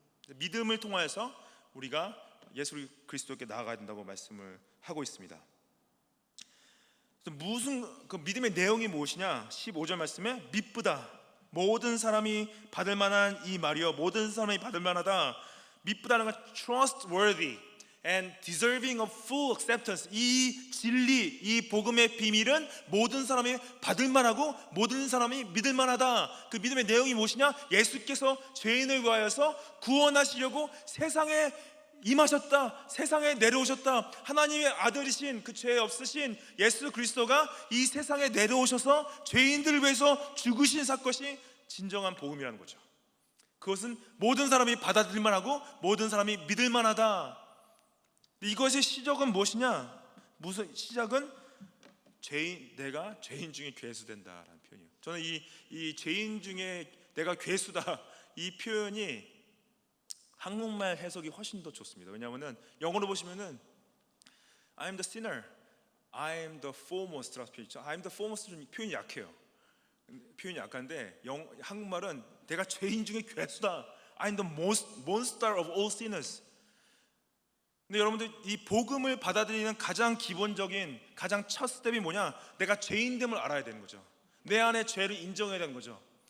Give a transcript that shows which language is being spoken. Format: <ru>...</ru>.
<ko>믿음을 통하여서 우리가 예수 그리스도께 나아가야 된다고 말씀을 하고 있습니다. 무슨 그 믿음의 내용이 무엇이냐? 15절 말씀에 미쁘다, 모든 사람이 받을 만한 이 말이여, 모든 사람이 받을 만하다. 미쁘다는 건</ko> <en>trustworthy and deserving of full acceptance.</en> <ko>이 진리, 이 복음의 비밀은 모든 사람이 받을 만하고 모든 사람이 믿을 만하다. 그 믿음의 내용이 무엇이냐? 예수께서 죄인을 위하여서 구원하시려고 세상에 임하셨다, 세상에 내려오셨다. 하나님의 아들이신 그 죄 없으신 예수 그리스도가 이 세상에 내려오셔서 죄인들을 위해서 죽으신 사건이 진정한 복음이라는 거죠. 그것은 모든 사람이 받아들일 만하고 모든 사람이 믿을 만하다. 이것의 시작은 무엇이냐? 무슨 시작은 내가 죄인 중에 괴수된다라는 표현이에요. 저는 이 죄인 중에 내가 괴수다, 이 표현이 한국말 해석이 훨씬 더 좋습니다. 왜냐하면 영어로 보시면은</ko> <en>I'm the sinner, I'm the foremost. I'm the foremost</en> <ko>표현이 약해요. 표현이 약한데 한국말은 내가 죄인 중에 괴수다,</ko> <en>I'm the most monster of all sinners.</en> <ko>근데 여러분들 이 복음을 받아들이는 가장 기본적인 가장 첫 스텝이 뭐냐? 내가 죄인됨을 알아야 되는 거죠. 내 안에 죄를 인정해야 되는 거죠.</ko>